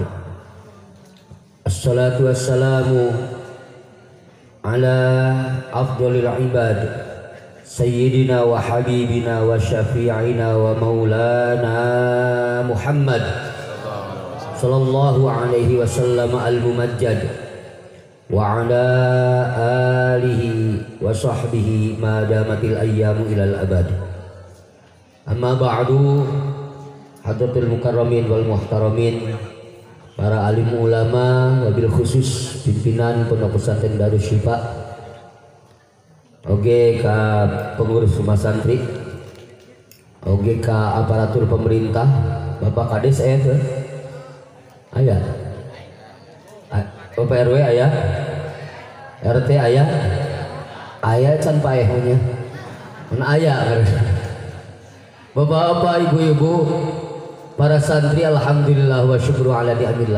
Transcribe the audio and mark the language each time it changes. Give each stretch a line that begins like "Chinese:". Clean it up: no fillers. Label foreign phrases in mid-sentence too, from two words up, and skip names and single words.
Arabic: الصلاة والسلام على أفضل العباد سيدنا وحبيبنا وشفيعنا ومولانا محمد صلى الله عليه وسلم الممجد وعلى آله وصحبه ما دامت الأيام إلى الأبد. أما بعد حضرة المكرمين والمحترمين,
Indonesian: para alim ulama,
Arabic: وبالخصوص
Indonesian: pimpinan Pondok Pesantren Darus Syifa,
Sundanese: oge ka pengurus rumah santri, oge ka aparatur pemerintah, Bapak Kades ayah, Bapak RW ayah, RT ayah, can paehnya, mana ayah, bapak-bapak, ibu-ibu, para santri,
Arabic: الحمد لله والشكر على نعم الله.